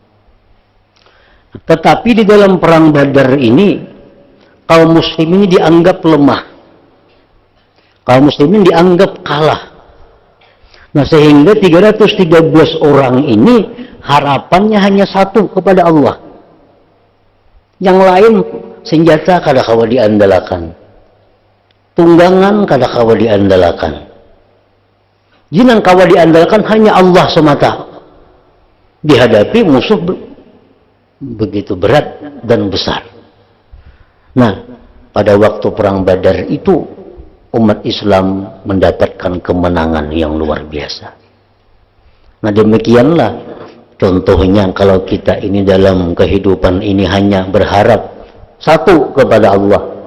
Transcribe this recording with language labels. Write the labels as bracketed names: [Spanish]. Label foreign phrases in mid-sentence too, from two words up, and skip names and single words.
[Indonesian] Tetapi di dalam perang Badar ini kaum muslimin dianggap lemah, kaum muslimin dianggap kalah. Nah, sehingga 313 orang ini harapannya hanya satu, kepada Allah. Yang lain senjata [Banjar] kada kawa [Indonesian] diandalkan, tunggangan [Banjar] kada kawa [Indonesian] diandalkan, jinan kawa diandalkan hanya Allah semata. Dihadapi musuh begitu berat dan besar. Nah, pada waktu perang Badar itu umat Islam mendapatkan kemenangan yang luar biasa. Nah, demikianlah contohnya kalau kita ini dalam kehidupan ini hanya berharap satu kepada Allah.